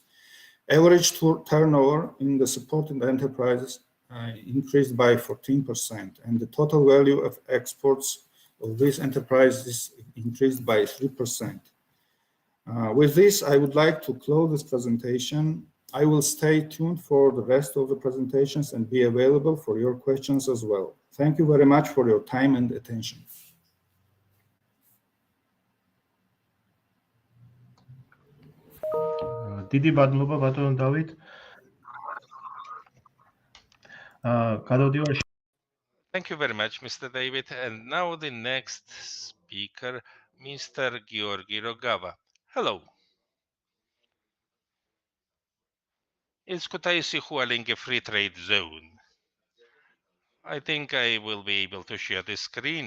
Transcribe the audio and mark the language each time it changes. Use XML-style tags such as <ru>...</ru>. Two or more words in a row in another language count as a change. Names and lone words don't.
<en>Average turnover in the supported enterprises increased by 14%, and the total value of exports of these enterprises increased by 3%. With this, I would like to close this presentation. I will stay tuned for the rest of the presentations and be available for your questions as well. Thank you very much for your time and attention.</en> <ka>დიდი მადლობა ბატონო დავით. გადავდივარ.</ka> <en>Thank you very much, Mr. David. And now the next speaker, Mr. Georgi Rogava. Hello. Is Kutaisi Hualing a free trade zone? I think I will be able to share the screen.</en>